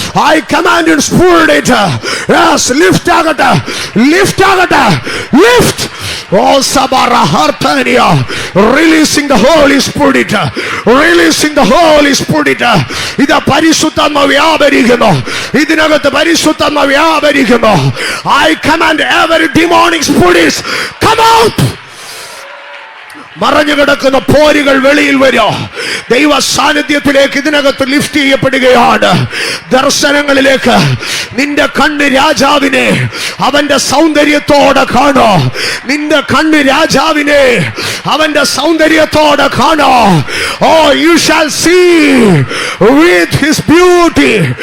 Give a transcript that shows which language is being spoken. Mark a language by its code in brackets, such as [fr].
[en] I command in spirit, yes, lift ആകട്ടെ, lift ആകട്ടെ, lift Oh, Sabara Hartania, releasing the Holy Spirit, releasing the Holy Spirit. [ml] ഇതാ പരിശുദ്ധാത്മാവ് വ്യാപരിക്കുന്നു, ഇതിനകത്ത് പരിശുദ്ധാത്മാവ് വ്യാപരിക്കുന്നു. [en] I command every demonic spirits come out. [ml] മറഞ്ഞു കിടക്കുന്ന പോരുകൾ വെളിയിൽ വരും. ദൈവ സാന്നിധ്യത്തിലേക്ക് ഇതിനകത്ത് ലിഫ്റ്റ് ചെയ്യപ്പെടുകയാണ്. ദർശനങ്ങളിലേക്ക് നിന്റെ കണ്ണ് രാജാവിനെ അവന്റെ സൗന്ദര്യത്തോടെ കാണോ. നിന്റെ കണ്ണ് രാജാവിനെ അവന്റെ സൗന്ദര്യത്തോടെ കാണോ. [en] Oh, you shall see with his beauty.